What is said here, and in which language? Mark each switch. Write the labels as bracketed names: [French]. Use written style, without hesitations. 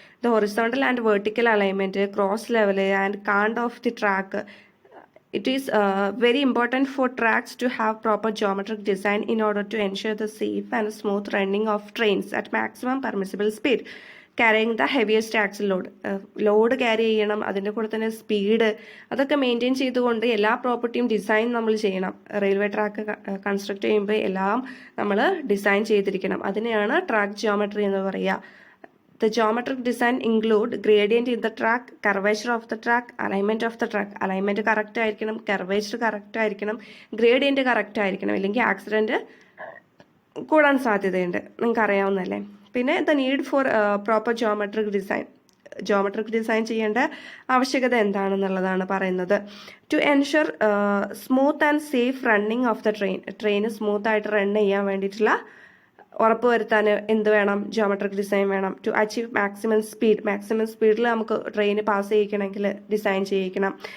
[English] The horizontal and vertical alignment, cross level and cant of the track. It is very important for tracks to have proper geometric design in order to ensure the safe and smooth running of trains at maximum permissible speed, carrying the heaviest axle load. [Malayalam] Load carry ചെയ്യണം, അതിൻ്റെ കൂടെ തന്നെ speed, അതൊക്കെ maintain ചെയ്തുകൊണ്ട് എല്ലാ പ്രോപ്പർട്ടിയും design നമ്മൾ ചെയ്യണം. Railway track construct ചെയ്യുമ്പോൾ എല്ലാം നമ്മൾ ഡിസൈൻ ചെയ്തിരിക്കണം. അതിനെയാണ് ട്രാക്ക് ജിയോമെട്രി എന്ന് പറയുക. [English] The geometric design include gradient in the track, curvature of the track, alignment of the track. [Malayalam] Alignment correct ആയിരിക്കണം, curvature correct ആയിരിക്കണം, gradient correct ആയിരിക്കണം, ഇല്ലെങ്കിൽ ആക്സിഡൻറ്റ് കൂടാൻ സാധ്യതയുണ്ട്, നിങ്ങൾക്ക് അറിയാവുന്നതല്ലേ. പിന്നെ [English] the need for proper geometric design. [Malayalam] Geometric design ചെയ്യേണ്ട ആവശ്യകത എന്താണെന്നുള്ളതാണ് പറയുന്നത്. [English] to ensure smooth and safe running of the train [Malayalam] smooth ആയിട്ട് റൺ ചെയ്യാൻ വേണ്ടിയിട്ടുള്ള ഉറപ്പ് വരുത്താൻ എന്ത് വേണം? ജോമെട്രിക് ഡിസൈൻ വേണം. [English] to achieve maximum [Malayalam] സ്പീഡിൽ നമുക്ക് ട്രെയിൻ പാസ് ചെയ്യിക്കണമെങ്കിൽ ഡിസൈൻ ചെയ്യിക്കണം.